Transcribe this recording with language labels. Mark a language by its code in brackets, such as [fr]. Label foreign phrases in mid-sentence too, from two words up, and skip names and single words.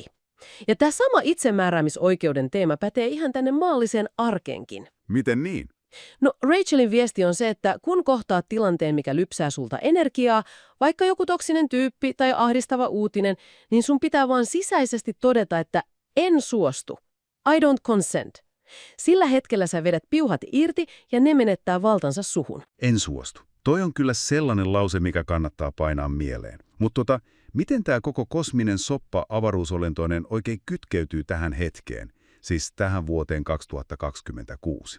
[fi] Ja tämä sama itsemääräämisoikeuden teema pätee ihan tänne maalliseen arkeenkin. Miten niin? No, Rachelin viesti on se, että kun kohtaat tilanteen, mikä lypsää sulta energiaa, vaikka joku toksinen tyyppi tai ahdistava uutinen, niin sun pitää vaan sisäisesti todeta, että en suostu. [en] I don't consent. [fi] Sillä hetkellä sä vedät piuhat irti ja ne menettää valtansa suhun. En suostu. Toi on kyllä sellainen lause, mikä kannattaa painaa mieleen. Mutta miten tämä koko kosminen soppa avaruusolentoinen oikein kytkeytyy tähän hetkeen, siis tähän vuoteen 2026?